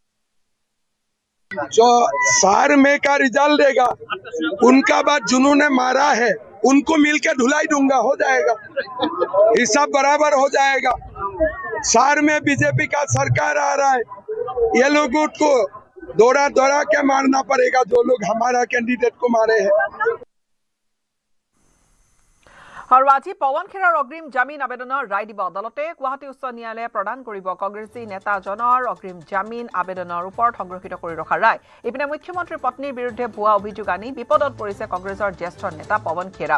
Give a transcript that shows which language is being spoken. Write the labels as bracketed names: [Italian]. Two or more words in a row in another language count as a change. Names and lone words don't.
[Hindi] जो शहर में का रिजल्ट देगा उनका बाद जुनून ने मारा है उनको मिलकर धुलाई दूंगा, हो जाएगा, हिसाब बराबर हो जाएगा। शहर में बीजेपी का सरकार आ रहा है, ये लोगों को दौड़ा दौड़ा के मारना पड़ेगा जो लोग हमारा कैंडिडेट को मारे हैं। [Assamese] আৰু আজি পৱন খেৰাৰ অগ্ৰিম জামিন আবেদনৰ ৰায় দিব আদালতে। গুৱাহাটী উচ্চ ন্যায়ালয়ে প্ৰদান কৰিব কংগ্ৰেছী নেতাজনৰ অগ্ৰিম জামিন আবেদনৰ ওপৰত সংৰক্ষিত কৰি ৰখা ৰায়। ইপিনে মুখ্যমন্ত্ৰীৰ পত্নীৰ বিৰুদ্ধে ভুৱা অভিযোগ আনি বিপদত পৰিছে কংগ্ৰেছৰ জ্যেষ্ঠ নেতা পৱন খেৰা।